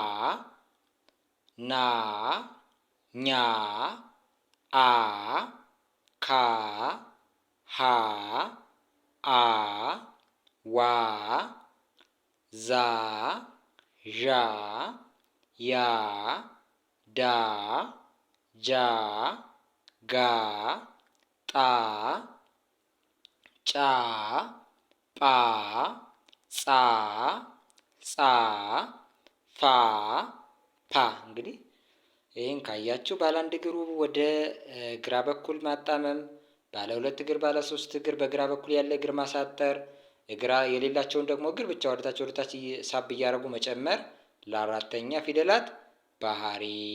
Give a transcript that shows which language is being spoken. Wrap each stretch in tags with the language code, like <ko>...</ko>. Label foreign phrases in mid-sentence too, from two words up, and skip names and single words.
<am>ና፣ ኛ፣ አ፣ ካ፣ ሀ፣ አ፣ ዋ፣ ዛ፣ ዣ፣ ያ፣ ዳ፣ ጃ፣ ጋ፣ ጣ፣ ጫ፣ ጳ፣ ጻ፣ ጻ፣ ፋ፣ ፓ። እንግዲህ ይህን ካያችሁ ባለ 1 እግሩ ወደ ግራ በኩል ማጣመም፣ ባለ 2 እግር፣ ባለ 3 እግር በግራ በኩል ያለ እግር ማሳጠር፣ እግራ የሌላቸውን ደግሞ እግር ብቻ ወደታች ሳብ እያደረጉ መጨመር ለአራተኛ ፊደላት ባህሪ።</am>